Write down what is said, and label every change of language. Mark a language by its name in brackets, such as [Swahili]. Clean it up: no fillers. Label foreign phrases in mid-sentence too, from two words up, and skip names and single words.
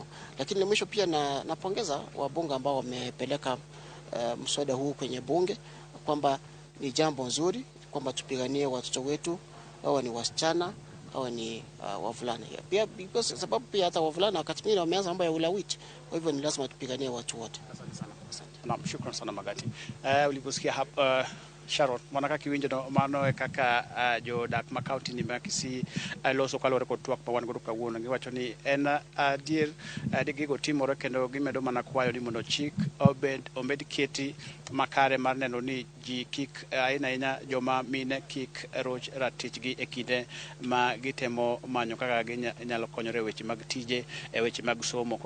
[Swahili] Lakini mwisho pia napongeza wabunge ambao wamepeleka mswada huu kwenye bunge, kwamba ni jambo nzuri kwamba tupiganie watoto wetu, hawa ni wasichana, hawa ni wavulana. Pia because sababu pia hata wavulana wakati mwingine wameanza mambo ya ulawiti, kwa hivyo ni lazima tupiganie watu wote. Asante sana. Naam, shukrani sana Magati. [Luo (Kenya and Tanzania)] Uliposikia hapa Sharon, mwanaka kiwinjo no mano kaka jo dak ma county ni Makisi loso kalore kod twak ma wan godo kawuono, giwacho ni en adier de gigo timore kendo gimedo mana kwayo ni mondo chik omed keti makare mar neno ni ji kik ahinya joma mine kik roch ratichgi e kinde ma gitemo manyo kaka ginyalo konyore weche mag tije e weche mag somo.